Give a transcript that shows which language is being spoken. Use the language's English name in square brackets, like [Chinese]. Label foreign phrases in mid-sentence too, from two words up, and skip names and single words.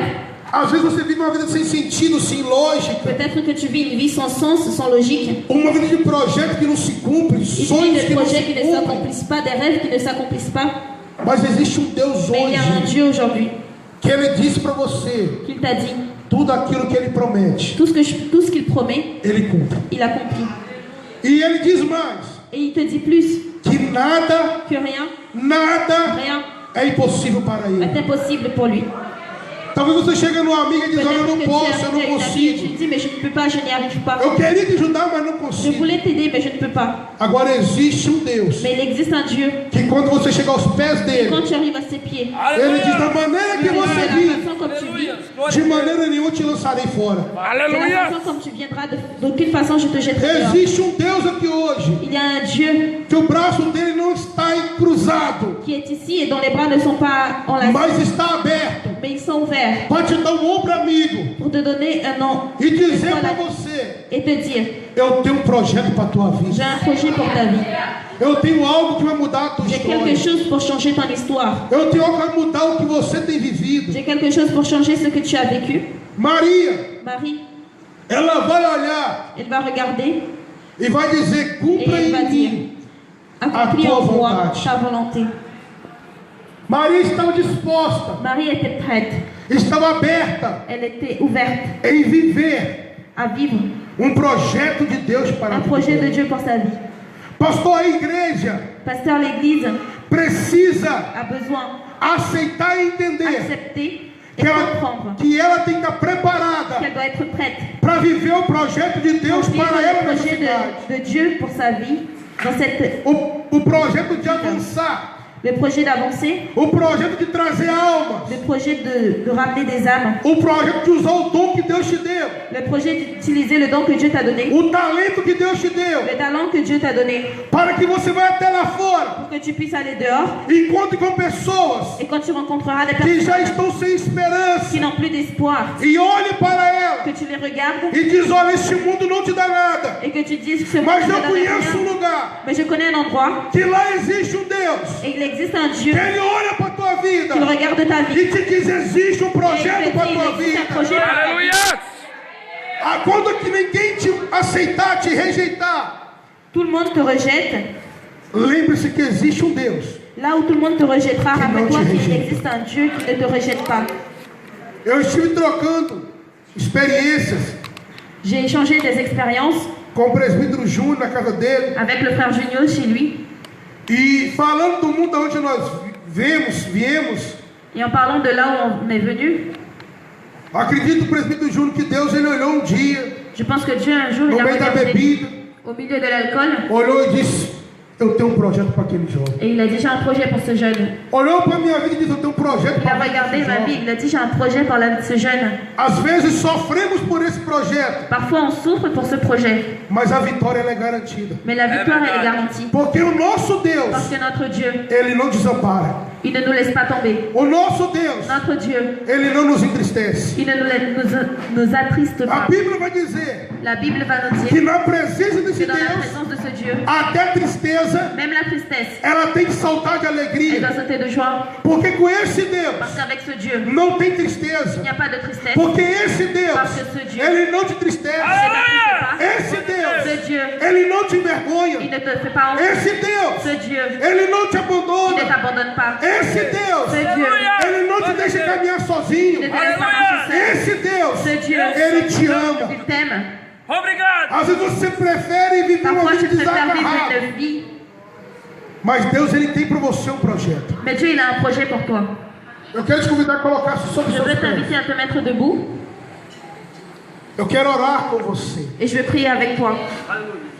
[Portuguese] Às vezes você vive uma vida sem sentido, sem lógica. [French] Peut-être que tu vis une vie sans sens, sans logique. [Portuguese] Uma vida de projeto que não se cumpre, [French] Une vie [Portuguese] sonhos [French] de [Portuguese] que não [French] projets [Portuguese] se [French] qui ne [Portuguese] cumprem. [French] s'accomplissent pas, des rêves qui ne s'accomplissent pas. [Portuguese] Mas existe um Deus [French] Mais il y a un [Portuguese] hoje [French] Dieu aujourd'hui [Portuguese] que ele disse para você [French] qui t'a dit [Portuguese] tudo aquilo que ele promete, [French] tout ce qu'il promet, [Portuguese] ele cumpre. [French] il accomplit. [Portuguese] E ele diz mais [French] Et il te dit plus [Portuguese] que nada [French] que rien [Portuguese] é impossível para ele. [French] est impossible pour lui. [Portuguese] Talvez você chegue numa amiga e diz: olha, eu [French] Peut-être [Portuguese] não [French] que tu [Portuguese] posso, [French] es [Portuguese] eu [French] arrivé [Portuguese] não [French] avec ta vie et tu [Portuguese] consigo. [French] te dis mais je ne peux pas, je n'y arrive pas. [Portuguese] Eu queria te ajudar, mas não [French] Je [Portuguese] consigo. [French] voulais t'aider mais je ne peux pas. [Portuguese] Agora existe um Deus [French] Mais il existe un Dieu. [Portuguese] que quando você chegar aos pés [French] Et [Portuguese] dele, [French] quand tu arrives à ses pieds, [Portuguese] ele diz: da maneira que [French] de [Portuguese] você [French] la [Portuguese] vive, [French] façon comme tu vis, [Portuguese] de maneira nenhuma te lançarei fora. [French] de la Alléluia. façon comme tu viendras, d'aucune façon je te jetterai dehors. [Portuguese] Existe um Deus aqui hoje [French] Il y a un Dieu [Portuguese] que o braço dele não está cruzado, [French] qui est ici et dont les bras ne sont pas enlacés, [Portuguese] mas está aberto [French] mais ils sont ouverts [Portuguese] para te dar um ombro amigo [French] pour te donner un nom [Portuguese] e dizer para você: [French] et te dire [Portuguese] eu tenho um projeto para a tua [French] j'ai [Portuguese] vida. [French] un projet pour ta vie, [Portuguese] Eu tenho algo que vai mudar a tua [French] j'ai quelque [Portuguese] história. [French] chose pour changer ton histoire, [Portuguese] Eu tenho algo que vai mudar o que você tem vivido. [French] j'ai quelque chose pour changer ce que tu as vécu. [Portuguese] Maria, [French] Marie, [Portuguese] ela vai olhar [French] elle va regarder [Portuguese] e vai dizer: [French] et [Portuguese] cumpra [French] elle va [Portuguese] em [French] dire [Portuguese] mim. [French] accomplis [Portuguese] tua [French] en moi [Portuguese] vontade. [French] ta volonté. [Portuguese] Maria estava disposta, [French] Marie était prête, [Portuguese] estava aberta [French] elle était ouverte [Portuguese] em viver [French] à vivre [Portuguese] projeto de Deus para a [French] un [Portuguese] vida [French] projet de [Portuguese] dela. [French] Dieu pour sa vie. [Portuguese] Pastor, a igreja [French] Pasteur, l'Église [Portuguese] precisa [French] a besoin [Portuguese] aceitar e entender [French] d'accepter et [Portuguese] que ela, [French] comprendre [Portuguese] que ela tem que estar preparada [French] qu'elle doit être prête [Portuguese] para viver o projeto de Deus [French] pour vivre [Portuguese] para ela [French] le [Portuguese] nessa [French] projet [Portuguese] cidade. [French] de Dieu pour sa vie, dans cette, [Portuguese] O projeto de avançar, [French] le projet d'avancer, [Portuguese] o projeto de trazer almas, [French] le projet de ramener des âmes, [Portuguese] o projeto de usar o dom que Deus te deu, [French] le projet d'utiliser le don que Dieu t'a donné, [Portuguese] o talento que Deus te deu, [French] le talent que Dieu t'a donné, [Portuguese] para que você vá até lá fora [French] pour que tu puisses aller dehors [Portuguese] e encontre com pessoas [French] et quand tu rencontreras des [Portuguese] que já [French] personnes [Portuguese] estão sem esperança [French] qui n'ont plus d'espoir, [Portuguese] e olhe para ela [French] que tu les regardes [Portuguese] e diz: olha, este mundo não te dá nada, [French] et que tu dises que ce monde [Portuguese] mas [French] ne [Portuguese] eu [French] te donne [Portuguese] conheço um [French] rien, [Portuguese] lugar [French] mais je connais un endroit [Portuguese] que lá existe um Deus. [French] et il existe un Dieu [Portuguese] Ele olha para a tua vida [French] qui regarde ta vie. [Portuguese] e te diz: existe um [French] Et il [Portuguese] projeto [French] te [Portuguese] para a [French] dit, [Portuguese] tua [French] il existe un [Portuguese] vida. [French] projet pour ta vie. Alléluia. [Portuguese] Ah, quando que ninguém te aceitar, te rejeitar, [French] Tout le monde te rejette. [Portuguese] lembre-se que existe um Deus. [French] Là où tout le monde te rejettera, Qui rappelle-toi non te qu'il rejette. existe un Dieu qui ne te rejette pas. [Portuguese] Eu estive trocando experiências [French] J'ai échangé des expériences [Portuguese] com o presbítero Júnior na casa dele [French] avec le frère Junio chez lui. [Portuguese] e falando do mundo onde nós viemos. [French] Et en parlant de là où on est venu, [Portuguese] Acredito, o presbítero Júnior, que Deus ele olhou um dia [French] je pense que Dieu un jour il [Portuguese] no [French] a [Portuguese] meio da [French] regardé [Portuguese] bebida, [French] au milieu de l'alcool [Portuguese] olhou e disse: eu tenho um projeto para aquele jovem. [French] et il a dit j'ai un projet pour ce jeune. [Portuguese] Olhou para a minha vida e disse: eu tenho um projeto [French] Il a [Portuguese] para [French] regardé [Portuguese] aquele [French] ma vie, [Portuguese] jovem. [French] il a dit j'ai un projet pour la vie de ce jeune. [Portuguese] Às vezes sofremos por esse projeto, [French] Parfois on souffre pour ce projet, [Portuguese] mas a vitória ela é garantida. [French] mais la victoire elle est garantie. [Portuguese] Porque o nosso Deus, [French] Parce que notre Dieu, [Portuguese] ele não desampara. [French] il ne nous laisse pas tomber. [Portuguese] O nosso Deus, [French] Notre Dieu, [Portuguese] ele não nos entristece. [French] il ne nous attriste [Portuguese] A [French] pas. [Portuguese] Bíblia vai dizer [French] La Bible va nous [Portuguese] que [French] dire [Portuguese] na presença [French] que [Portuguese] desse [French] dans la [Portuguese] Deus, [French] présence de ce Dieu, [Portuguese] até a tristeza, [French] même la tristesse, [Portuguese] ela tem que saltar de [French] elle [Portuguese] alegria. [French] doit sauter de joie. [Portuguese] Porque com esse [French] Parce [Portuguese] Deus [French] qu'avec ce Dieu, [Portuguese] não tem [French] il [Portuguese] tristeza. [French] n'y a pas de tristesse. [Portuguese] Porque esse Deus, [French] Parce que ce Dieu, [Portuguese] ele não te entristece. [French] il ne t'attriste pas. [Portuguese] Esse Deus, [French] Ce Dieu, [Portuguese] ele não te [French] il [Portuguese] envergonha. [French] ne te fait pas honte. [Portuguese] Esse Deus, [French] Ce Dieu, [Portuguese] ele não te [French] il ne [Portuguese] abandona. [French] t'abandonne pas. [Portuguese] Esse Deus, [French] Ce Dieu, [Portuguese] ele não te deixa caminhar [French] il [Portuguese] sozinho. [French] ne te laisse pas marcher seul. [Portuguese] Esse Deus, [French] Ce Dieu, [Portuguese] ele te ama. [French] il t'aime. [Portuguese] Obrigado. Às vezes você prefere viver uma [French] Parfois, tu [Portuguese] vida [French] préfères vivre [Portuguese] desagarrada. [French] une vie, [Portuguese] Mas Deus, ele tem para você um projeto. [French] mais Dieu, il a un projet pour toi. [Portuguese] Eu quero te convidar a colocar-se sobre [French] Je [Portuguese] seus [French] veux [Portuguese] pés. [French] t'inviter à te mettre debout. [Portuguese] Eu quero orar com você. [French] Et je veux prier avec toi. Alléluia.